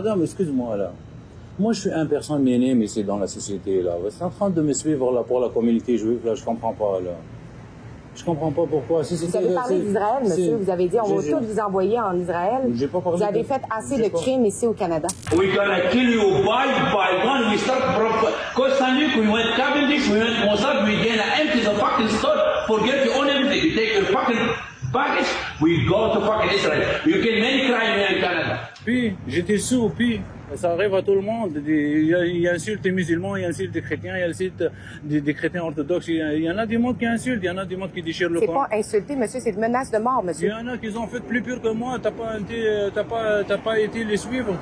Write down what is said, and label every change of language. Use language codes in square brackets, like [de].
[fr] Madame, excuse-moi, là. Moi, je suis une personne minime ici dans la société, là. Vous êtes en train de me suivre, là, pour la communauté juive, là, je comprends pas, là. Je comprends pas pourquoi. Vous avez parlé d'Israël, monsieur. Vous avez dit, on va tous vous envoyer en Israël. Vous avez fait assez de crimes ici au Canada. [en] We're gonna kill you one by one. We start from Costa-Rica, we went Cavendish, we went Mossad, we gonna empty the fucking store, forget to own everything. You take your fucking package, we go to fucking Israel. You kill many crimes here in Canada. [fr] Puis, j'étais sous, puis... Ça arrive à tout le monde. Il insulte les musulmans, il insulte les chrétiens, il insulte des chrétiens orthodoxes. Il y en a du monde qui insulte, il y en a du monde qui déchire le corps. C'est pas insulter, monsieur, c'est une menace de mort, monsieur. Il y en a qui ont fait plus pire que moi. T'as pas été les suivre.